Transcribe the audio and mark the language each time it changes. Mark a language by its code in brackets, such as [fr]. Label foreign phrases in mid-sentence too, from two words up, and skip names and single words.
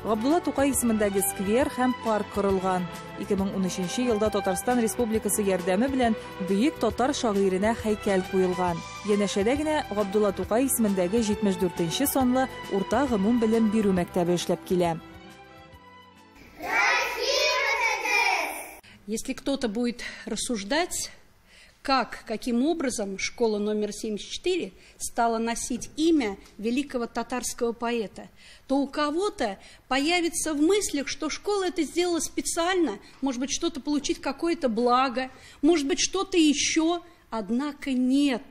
[tt] Габдулла Тукай исемендәге сквер һәм парк корылган. 2013 елда Татарстан Республикасы ярдәме белән бөек татар шагыйренә һәйкәл куелган. Янәшәдә генә Габдулла Тукай исемендәге 74-нче санлы урта гомум белем бирү мәктәбе эшләп килә. [ru] Если кто-то будет рассуждать, каким образом школа номер 74 стала носить имя великого татарского поэта, то у кого-то появится в мыслях, что школа это сделала специально, может быть, что-то получить, какое-то благо, может быть, что-то еще, однако нет.